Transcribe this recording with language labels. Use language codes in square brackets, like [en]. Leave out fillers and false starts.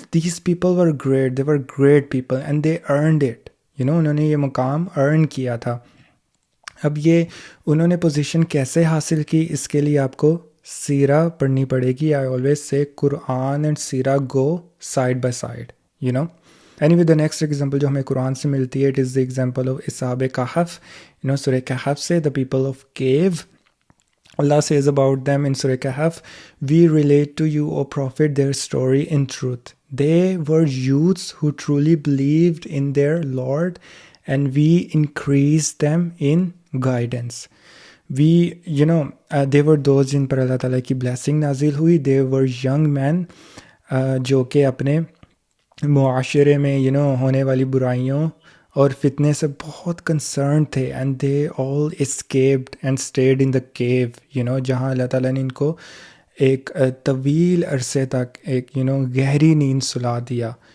[en] These people were great. They were great people and they earned it. [ur] انہوں نے یہ مقام ارن کیا تھا. اب یہ انہوں نے پوزیشن کیسے حاصل کی, اس کے لیے آپ کو سیرہ پڑھنی پڑے گی. [en] I always say قرآن and سیرہ go side by side. Anyway, the next example [ur] جو ہمیں قرآن سے ملتی ہے, [en] it is the example of اصحاب کہف. [ur] سورہ کہف سے [en] the people of cave, Allah says about them in Surah Kahf, we relate to you, O Prophet, their story in truth. They were youths who truly believed in their Lord, and we increased them in guidance. They were those [ur] جن پر اللہ تعالیٰ کی [en] blessing [ur] نازل ہوئی. [en] They were young men [ur] جو کہ اپنے معاشرے میں ہونے والی برائیوں اور فتنے سے بہت کنسرن تھے, [en] and they all escaped and stayed in the cave, [ur] جہاں اللہ تعالیٰ نے ان کو ایک طویل عرصے تک ایک گہری نیند سلا دیا.